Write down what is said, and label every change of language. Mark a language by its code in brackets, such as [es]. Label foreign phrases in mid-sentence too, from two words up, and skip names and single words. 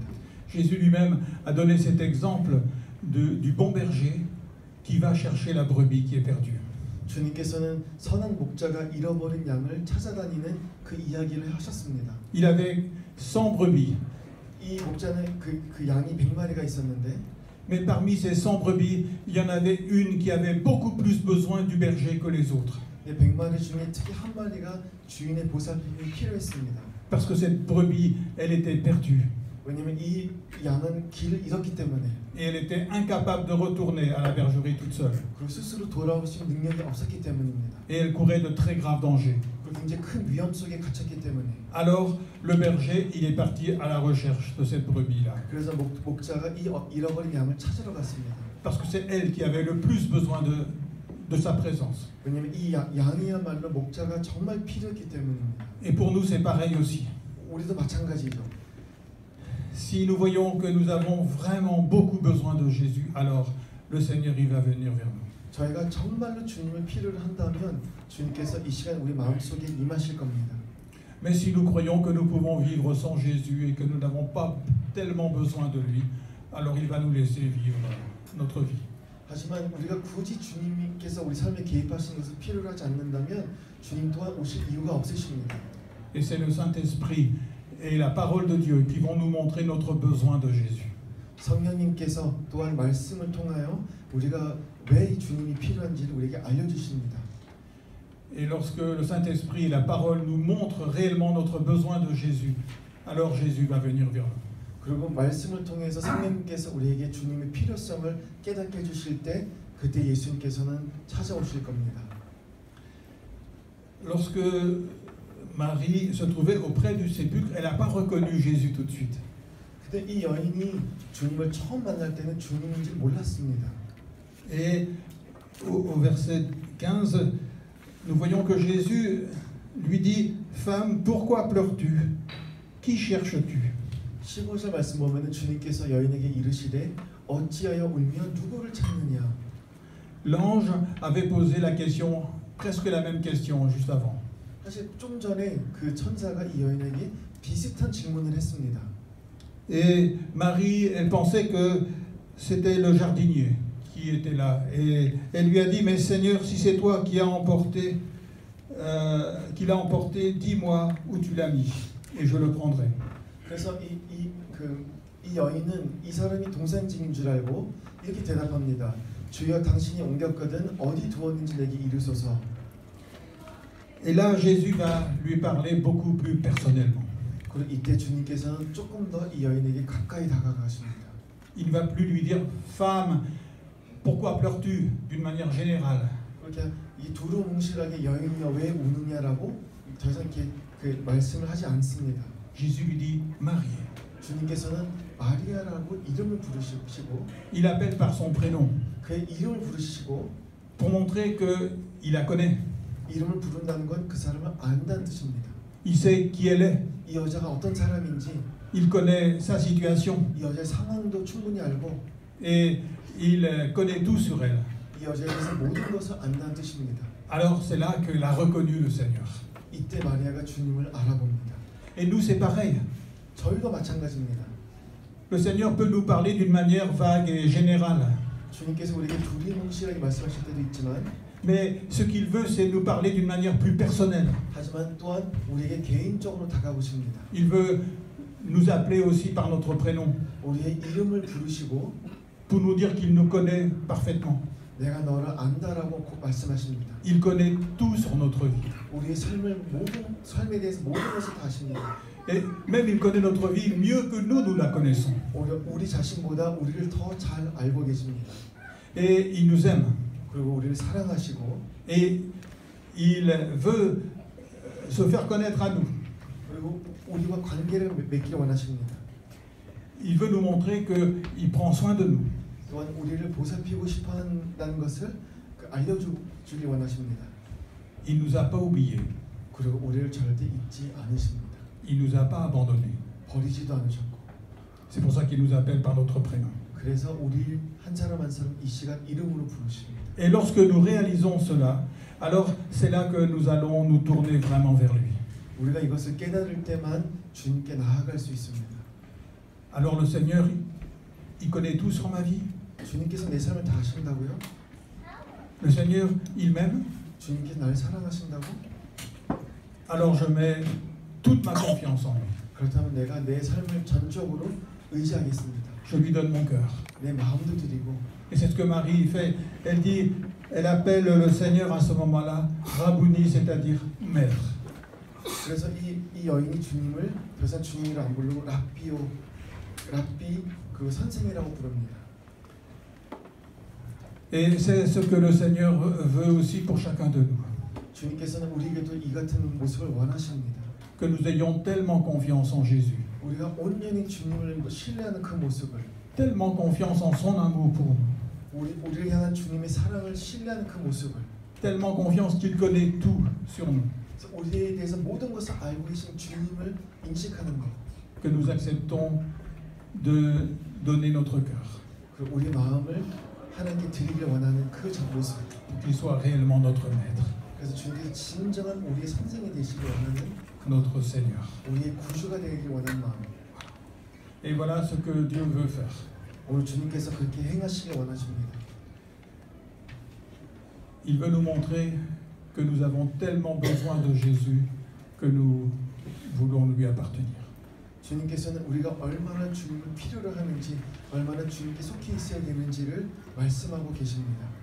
[fr] Jésus lui-même a donné cet exemple du bon berger qui va chercher la brebis qui est perdue. [ko] 주님께서는 선한 목자가 잃어버린 양을 찾아다니는 그 이야기를 하셨습니다. [fr] Il avait 100 brebis. [ko] 이 목자는 그 양이 100마리가 있었는데 [fr] Mais parmi ces 100 brebis, il y en avait une qui avait beaucoup plus besoin du berger que les autres. [ko] 100마리 중에 특히 한 마리가 주인의 보살핌이 필요했습니다. [fr] Parce que cette brebis, elle était perdue. [ko] 왜냐하면 이 양은 길을 잃었기 때문에 [fr] Et elle était incapable de retourner à la bergerie toute seule. [ko] 그리고 스스로 돌아올 수 있는 능력이 없었기 때문입니다. [fr] Et elle courait de très graves dangers. [ko] 그리고 굉장히 큰 위험 속에 갇혔기 때문에 [fr] Alors, le berger, il est parti à la recherche de cette brebis-là. [ko] 그래서 목자가 이 잃어버린 양을 찾으러 갔습니다. [fr] Parce que c'est elle qui avait le plus besoin de sa présence. [ko] 왜냐하면 이 양이야말로 목자가 정말 필요했기 때문입니다. [fr] Et pour nous, c'est pareil aussi. [ko] 우리도 마찬가지죠. [fr] Si nous voyons que nous avons vraiment beaucoup besoin de Jésus, alors le Seigneur, il va venir vers nous. [ko] 저희가 정말로 주님을 필요로 한다면 주님께서 이 시간 우리 마음속에 임하실 겁니다. [fr] Mais si nous croyons que nous pouvons vivre sans Jésus et que nous n'avons pas tellement besoin de lui, alors il va nous laisser vivre notre vie. [ko] 하지만 우리가 굳이 주님께서 우리 삶에 개입하시는 것을 필요로 하지 않는다면 주님 또한 오실 이유가 없으십니다. [fr] Et c'est le Saint-Esprit et la parole de Dieu qui vont nous montrer notre besoin de Jésus. [ko] 성령님께서 또한 말씀을 통하여 우리가 왜 주님이 필요한지를 우리에게 알려주십니다. [fr] Et lorsque le Saint-Esprit et la parole nous montrent réellement notre besoin de Jésus, alors Jésus va venir vers nous. [ko] 그리고 말씀을 통해서 성령님께서 우리에게 주님의 필요성을 깨닫게 해주실 때 그때 예수님께서는 찾아오실 겁니다. [fr] Lorsque Marie se trouvait auprès du sépulcre, elle n'a pas reconnu Jésus tout de suite. [ko] 근데 이 여인이 주님을 처음 만날 때는 주님인지 몰랐습니다. [fr] Et au verset 15, nous voyons que Jésus lui dit « Femme, pourquoi pleures-tu? Qui cherches-tu » [ko] 15절 말씀 보면은 주님께서 여인에게 이르시되 어찌하여 울며 누구를 찾느냐. [fr] L'ange avait posé la question, presque la même question juste avant. [ko] 사실 좀 전에 그 천사가 이 여인에게 비슷한 질문을 했습니다. [fr] Et Marie, elle pensait que c'était le jardinier qui était là. Et elle lui a dit, mais Seigneur, si c'est toi qui l'as emporté, dis-moi où tu l'as mis, et je le prendrai. [ko] 그래서 이 여인은 이 사람이 동산직인 줄 알고 이렇게 대답합니다. 주여 당신이 옮겼거든 어디 두었는지 내게 이르소서. [fr] Et là, Jésus va lui parler beaucoup plus personnellement. [ko] 그리고 이때 주님께서는 조금 더 이 여인에게 가까이 다가가십니다. [fr] Il ne va plus lui dire, femme, pourquoi pleures-tu d'une manière générale? [ko] 그렇게 이 두루뭉실하게 여인이여 왜 우느냐라고 더 이상 이렇게 그 말씀을 하지 않습니다. [fr] Jésus lui dit, Marie. [ko] 주님께서는 마리아라고 이름을 부르시고 [fr] Il appelle par son prénom [ko] 그의 이름을 부르시고 [fr] pour montrer qu'il la connaît. [ko] 이름을 부른다는 건 그 사람을 안다는 뜻입니다. [fr] Il sait qui elle est. [ko] 이 여자가 어떤 사람인지 [fr] Il connaît sa situation. [ko] 이 여자의 상황도 충분히 알고 [fr] Et il connaît tout sur elle. [ko] 이 여자에 대해서 모든 것을 안다는 뜻입니다. [fr] Alors c'est là qu'elle a reconnu le Seigneur. [ko] 이때 마리아가 주님을 알아봅니다. [fr] Et nous, c'est pareil. [ko] 저희도 마찬가지입니다. [fr] Le Seigneur peut nous parler d'une manière vague et générale. [ko] 주님께서 우리에게 두리뭉실하게 말씀하실 때도 있지만 [fr] Mais ce qu'il veut, c'est nous parler d'une manière plus personnelle. [ko] 하지만 또한 우리에게 개인적으로 다가오십니다. [fr] Il veut nous appeler aussi par notre prénom [ko] 우리의 이름을 부르시고 [fr] pour nous dire qu'il nous connaît parfaitement. [ko] 내가 너를 안다라고 말씀하십니다. [fr] Il connaît tout sur notre vie. [ko] 우리의 삶에 대해서 모든 것을 다 아십니다. [fr] Et même il connaît notre vie mieux que nous la connaissons. [ko] 오히려 우리 자신보다 우리를 더 잘 알고 계십니다. [fr] Et il nous aime. [ko] 그리고 우리를 사랑하시고 [fr] Et il veut se faire connaître à nous. [ko] 그리고 우리와 관계를 맺기를 원하십니다. [fr] Il veut nous montrer qu'il prend soin de nous. [ko] 또한 우리를 보살피고 싶어한다는 것을 알려주기 원하십니다. [fr] Il nous a pas oubliés. [ko] 그리고 우리를 절대 잊지 않으십니다. [fr] Il nous a pas abandonnés. [ko] 버리지도 않으셨고. [fr] C'est pour ça qu'il nous appelle par notre prénom. [ko] 그래서 우리 한 사람 한 사람 이 시간 이름으로 부르십니다. [fr] Et lorsque nous réalisons cela, alors c'est là que nous allons nous tourner vraiment vers lui. [ko] 우리가 이것을 깨달을 때만 주님께 나아갈 수 있습니다. [fr] Alors le Seigneur, il connaît tout sur ma vie. [ko] 주님께서 내 삶을 다 아신다고요? [fr] Le Seigneur, il m'aime. [ko] 주님께서 날 사랑하신다고? [fr] Alors je mets toute ma confiance en lui. [ko] 그렇다면 내가 내 삶을 전적으로 의지하겠습니다. [fr] Je lui donne mon cœur. [ko] 내 마음도 드리고. [fr] Et c'est ce que Marie fait. Elle dit, elle appelle le Seigneur à ce moment-là, Rabouni, c'est-à-dire maître. [ko] 그래서 이 여인이 주님을 더 이상 주님이라 안 부르고 랍비 그 선생이라고 부릅니다. [fr] Et c'est ce que le Seigneur veut aussi pour chacun de nous. [ko] 주님께서는 우리에게도 이 같은 모습을 원하십니다. [fr] Que nous ayons tellement confiance en Jésus. [ko] 우리가 온전히 주님을 신뢰하는 그 모습을. [fr] Tellement confiance en son amour pour nous. [ko] 우리를 향한 주님의 사랑을 신뢰하는 그 모습을. [fr] Tellement confiance qu'il connaît tout sur nous. [ko] 우리에 대해서 모든 것을 알고 계신 주님을 인식하는 것. [fr] Que nous acceptons de donner notre cœur. [ko] 그리고 우리 마음을 하나님께 드리길 원하는 그 모습. [fr] Pour qu'il soit réellement notre maître. [ko] 그래서 주님께서 진정한 우리의 선생이 되시길 원하는 [fr] notre Seigneur. [ko] 우리의 구주가 되길 원하는 마음. [fr] Et voilà ce que Dieu veut faire. [ko] 오늘 주님께서 그렇게 행하시길 원하십니다. [fr] Il veut nous montrer que nous avons tellement besoin de Jésus que nous voulons lui appartenir. [ko] 주님께서는 우리가 얼마나 주님을 필요로 하는지, 얼마나 주님께 속해 있어야 되는지를 말씀하고 계십니다.